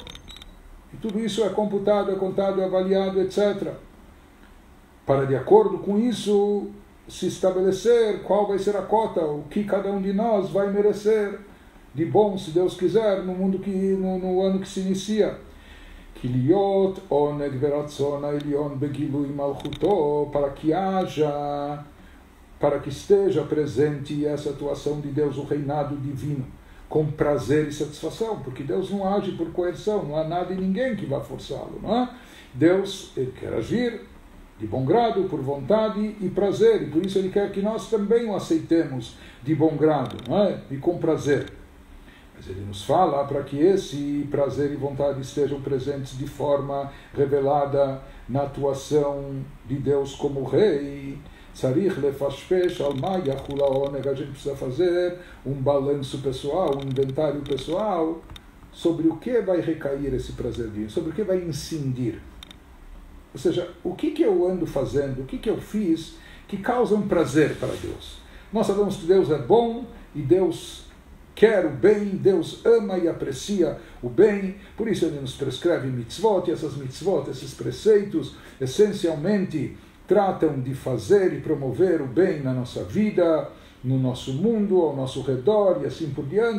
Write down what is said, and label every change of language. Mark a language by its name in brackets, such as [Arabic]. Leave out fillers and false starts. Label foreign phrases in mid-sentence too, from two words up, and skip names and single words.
[Portuguese] E tudo isso é computado, é contado, é avaliado, etc. Para, de acordo com isso, se estabelecer qual vai ser a cota, o que cada um de nós vai merecer de bom, se Deus quiser, no ano que se inicia. [Hebrew] להיות עונג ורצון העליון בגילוי מלכותו, [Portuguese] para que esteja presente essa atuação de Deus, o reinado divino, com prazer e satisfação, porque Deus não age por coerção, não há nada e ninguém que vá forçá-lo, não é? Deus, ele quer agir de bom grado, por vontade e prazer, e por isso ele quer que nós também o aceitemos de bom grado, não é? E com prazer. Mas ele nos fala para que esse prazer e vontade estejam presentes de forma revelada na atuação de Deus como rei. [Hebrew] צריך לפשפש על מה יחול העונג. [Portuguese] A gente precisa fazer um balanço pessoal, um inventário pessoal sobre o que vai recair esse prazer divino, sobre o que vai incidir. Ou seja, o que eu ando fazendo, o que eu fiz que causa um prazer para Deus. Nós sabemos que Deus é bom e Deus quer o bem, Deus ama e aprecia o bem, por isso ele nos prescreve mitzvot, e essas mitzvot, esses preceitos, essencialmente tratam de fazer e promover o bem na nossa vida, no nosso mundo, ao nosso redor e assim por diante.